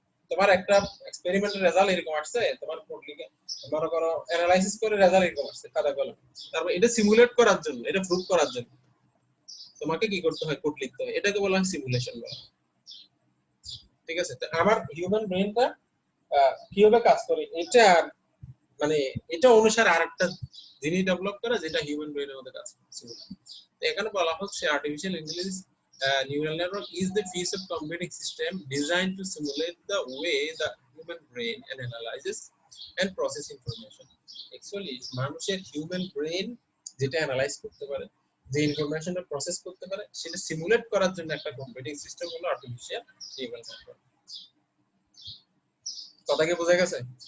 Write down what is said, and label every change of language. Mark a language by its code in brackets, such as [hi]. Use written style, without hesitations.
[bn] তোমার একটা এক্সপেরিমেন্টের রেজাল্ট এরকম আসছে, তোমার কোড লিখে মনে করো অ্যানালাইসিস করে রেজাল্ট এরকম আসছে খাতা কলমে, তারপর এটা সিমুলেট করার জন্য, এটা প্রুফ করার জন্য তোমাকে কি করতে হয়, কোড লিখতে হয়, এটাকে বলা হয় সিমুলেশন বলা। ঠিক আছে? তো আমার হিউম্যান ব্রেনটা কিভাবে কাজ করে, এটা মানে এটা অনুসারে আরেকটা জিনিস ডেভেলপ করা, যেটা হিউম্যান ব্রেনের মধ্যে কাজ করে। তো এখানে বলা হচ্ছে [en] Artificial intelligence neural network is the piece of computing system designed to simulate the way the human brain analyzes and process information. [bn] Actually, মানুষের হিউম্যান ব্রেন যেটা অ্যানালাইজ করতে পারে, যে ইনফরমেশনটা প্রসেস করতে পারে, সেটা সিমুলেট করার জন্য একটা কম্পিউটিং সিস্টেম হলো আর্টিফিশিয়াল নিউরাল নেটওয়ার্ক। কথা কি বোঝা গেছে?